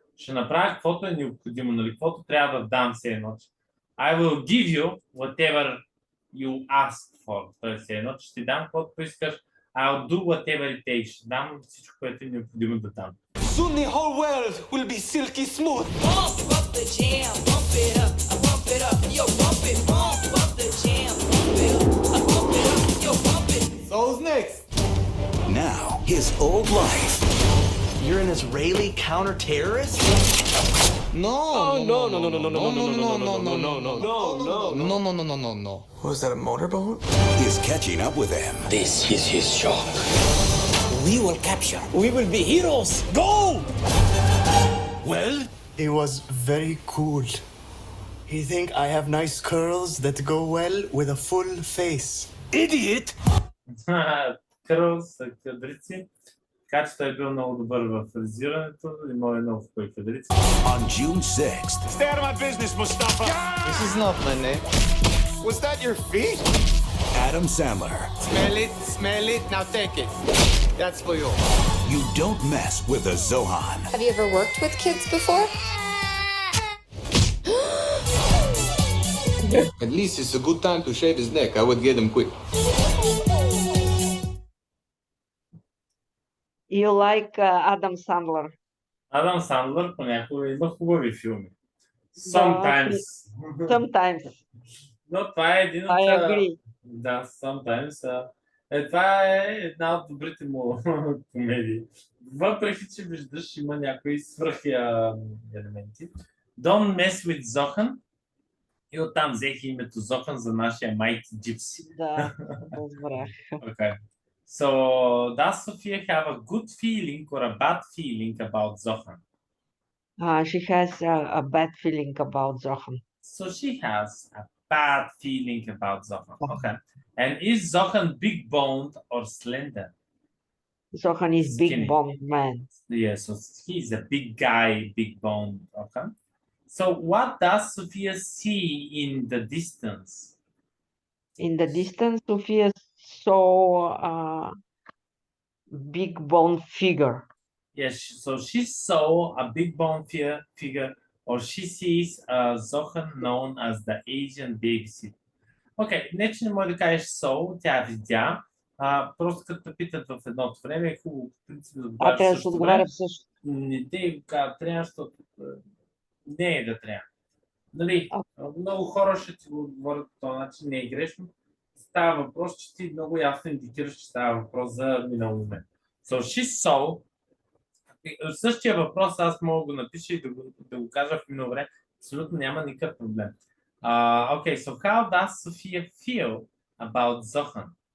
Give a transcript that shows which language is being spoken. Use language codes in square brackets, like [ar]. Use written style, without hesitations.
[bg] Ще направя каквото е необходимо, нали? Каквото трябва да дам все едно. [en] I will give you whatever you ask for. [bg] Тоест все едно, че ще ти дам каквото поискаш. [en] I'll do whatever it takes. [bg] Ще дам всичко, което е необходимо да дам. [en] Soon the whole world will be silky smooth. Bump up the jam, bump it up, bump it up, yo bump it, bump up the jam, bump it up, bump it up, yo bump it. So who's next? Now, his old life You're an Israeli counter-terrorist? No, no, no, no, no, no, no, no, no, no, no, no, no, no. Was that a motorboat? Is catching up with them. This is his shop. We will capture. We will be heroes. Go! Well, He was very cool. He think I have nice curls that go well with a full face. idiot! [bg] Кърл са кадрици. Така че той е бил много добър в фризирането, имал е много хубави кадрици. [en] On June 6th, Stay out of my business, Mustafa. This is not my name. Was that your feet? Adam Sandler. Smell it, now take it. That's for you. You don't mess with the Zohan. Have you ever worked with kids before? At least it's a good time to shave his neck. I would get him quick. You like Adam Sandler? [bg] Адам Сандлър понякога има хубави филми. [en] Sometimes. Sometimes. [bg] Но това е един от... [en] I agree. [bg] Да, sometimes. Това е една от добрите му комедии. Въпреки, че виждаш, има някои свръхи елементи. [en] Don't mess with Zohan. [bg] И оттам взех името Zohan за нашия Mighty Gypsy. Да, разбрах. [en] Okay. So, does Sophia have a good feeling or a bad feeling about Zohan? She has a bad feeling about Zohan. So she has a bad feeling about Zohan. Okay. And is Zohan big boned or slender? Zohan is Skinny. big boned man. Yes, so he's a big guy, big boned. Okay. So what does Sophia see in the distance? In the distance, Sophia saw a big bone figure. Yes, so she saw a big bone figure, or she sees Zohan known as the Asian babysitter. [bg] Окей, не че не може да кажеш so, тя видя, просто като те питат в едното време, е хубаво, в принцип, да отговаряш Трябва да се същото отговаря време. в същото. Не те го казват, трябва, защото не е да трябва. Нали, много хора ще ти го отговорят по този начин, не е грешно. Става въпрос, че ти много ясно индикираш, че става въпрос за минало време. [en] So she saw. [bg] Същия въпрос аз мога да го напиша и да го кажа в минало време. Абсолютно няма никакъв проблем. [en] Okay, so how does Sophia feel about Zohan?